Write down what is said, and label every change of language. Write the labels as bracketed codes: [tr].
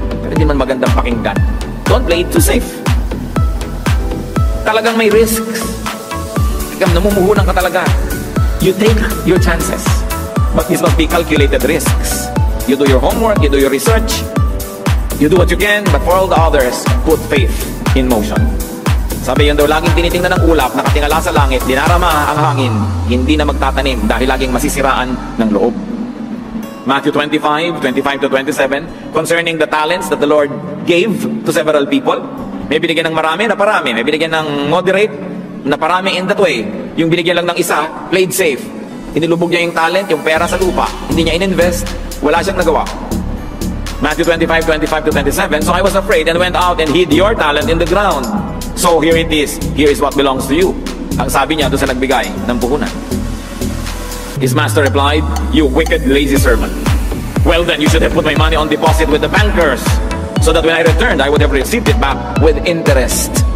[tl] Pero hindi man magandang pakinggan. [en] Don't play it too safe. [tl] Talagang may risks. Namumuhunan ka talaga. [en] You take your chances. But these must be calculated risks. You do your homework, you do your research, you do what you can, but for all the others, put faith in motion. [tl] Sabi yun daw, laging tinitingnan ng ulap, nakatingala sa langit, dinarama ang hangin, hindi na magtatanim dahil laging masisiraan ng loob. [en] Matthew 25:25-27, concerning the talents that the Lord gave to several people. [tl] May binigyan ng marami na parami, may binigyan ng moderate na parami in that way. Yung binigyan lang ng isa, [en] played safe. [tl] Inilubog niya yung talent, yung pera sa lupa. Hindi niya ininvest, wala siyang nagawa. [en] Matthew 25:25-27, so I was afraid and went out and hid your talent in the ground. So here it is, here is what belongs to you. [tl] Ang sabi niya doon sa nagbigay ng puhunan. [en] His master replied, you wicked, lazy servant. Well then, you should have put my money on deposit with the bankers, so that when I returned, I would have received it back with interest.